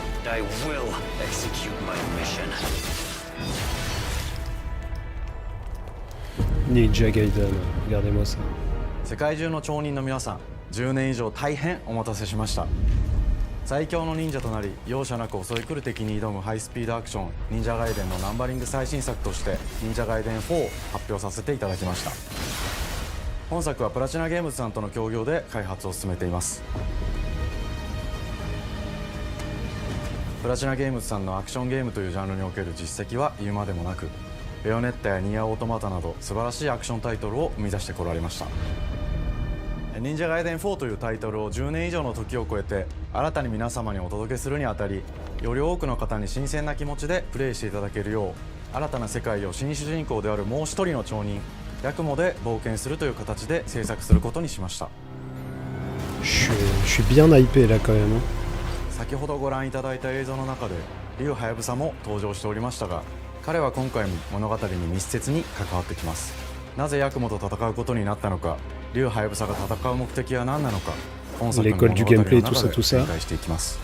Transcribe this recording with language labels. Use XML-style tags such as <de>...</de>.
<en>I will execute my mission.</en> <fr>Ninja Gaiden, regardez-moi ça.</fr> <ja>世界中の町人の皆さん、10年以上大変お待たせしました。最強の忍者となり容赦なく襲い来る敵に挑むハイスピードアクション忍者ガイデンのナンバリング最新作として忍者ガイデン4を発表させていただきました。本作はプラチナゲームズさんとの協業で開発を進めています。プラチナゲームズさんのアクションゲームというジャンルにおける実績は言うまでもなく、ベヨネッタやニアオートマタなど素晴らしいアクションタイトルを生み出してこられました。忍者ガイデン4というタイトルを10年以上の時を超えて新たに皆様にお届けするにあたり、より多くの方に新鮮な気持ちでプレイしていただけるよう、新たな世界を新主人公であるもう一人の町人ヤクモで冒険するという形で制作することにしました。</ja> <fr>Je suis bien hypé là quand même.</fr> <ja>先ほどご覧いただいた映像の中で竜はやぶさも登場しておりましたが、彼は今回も物語に密接に関わってきます。なぜヤクモと戦うことになったのか、竜はやぶさが戦う目的は何なのか、本作の物語の中で展開していきます。</ja>